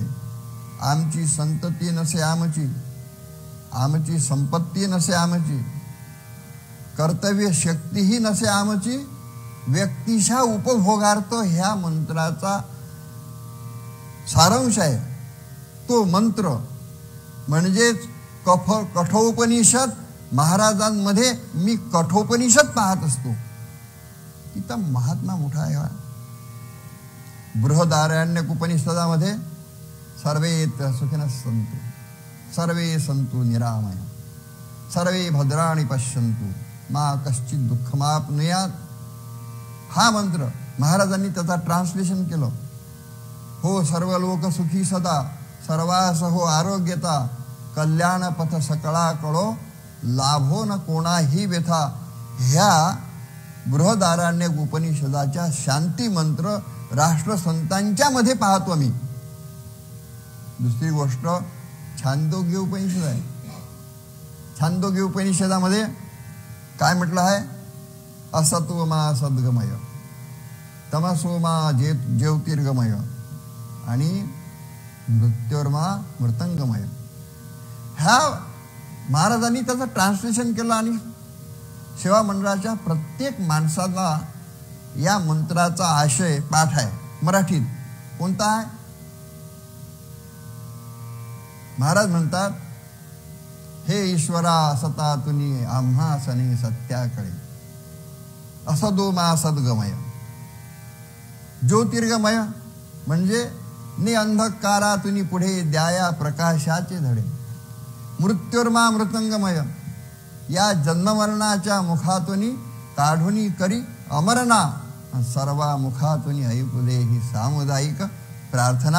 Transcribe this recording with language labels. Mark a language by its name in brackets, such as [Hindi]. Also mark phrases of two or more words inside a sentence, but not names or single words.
[Marathi] आमची संतती नसे आमची, आमची संपत्ती नसे आमची, कर्तव्य शक्तीही नसे आमची, व्यक्तिशा उपभोगार्थ ह्या मंत्राचा सारांश आहे. तो मंत्र म्हणजेच कठोपनिषद. महाराजांमध्ये मी कठोपनिषद पाहत असतो. किती महात्मा मोठा आहे. बृहदारण्यक उपनिषदामध्ये [Sanskrit] सर्वे सुखिनः सन्तु सर्वे सन्तु निरामय सर्वे भद्राणि पश्यन्तु मा कश्चित् दुःखमाप्नुयात्. [Marathi] हा मंत्र महाराजांनी त्याचा ट्रान्सलेशन केलं. हो सर्व लोक सुखी सदा, सर्वास हो आरोग्यता, कल्याण पथ सकळा कळो, लाभो न कोणाही व्यथा. ह्या बृहदारण्यक उपनिषदाच्या शांती मंत्र राष्ट्रसंतांच्या मध्ये पाहतो मी. दुसरी गोष्ट छांदोग्य उपनिषद आहे. छांदोग्य उपनिषदामध्ये काय म्हटलं आहे? [Sanskrit] असतो मा सद्गमय, तमसो मा ज्योतिर्गमय आणि मृत्योर्मा मृतंगमय. [Marathi] ह्या महाराजांनी त्याचं ट्रान्सलेशन केलं आणि सेवा मंडळाच्या प्रत्येक माणसाला या मंत्राचा आशय पाठ आहे. मराठीत कोणता आहे? महाराज म्हणतात, हे ईश्वरा सता तुनी आम्हा सने सत्याकडे, [Sanskrit] असदो मा सद्गमय. [Marathi] ज्योतिर्गमय म्हणजे नि अंधकारा तुनी पुढे द्याया प्रकाशाचे धडे. [Sanskrit] मृत्युर्मा मृतंगमय, [Marathi] या जन्ममरणाच्या मुखातून काढूनी करी अमरणा. सर्वा मुखातून ऐकुले ही सामुदायिक प्रार्थना.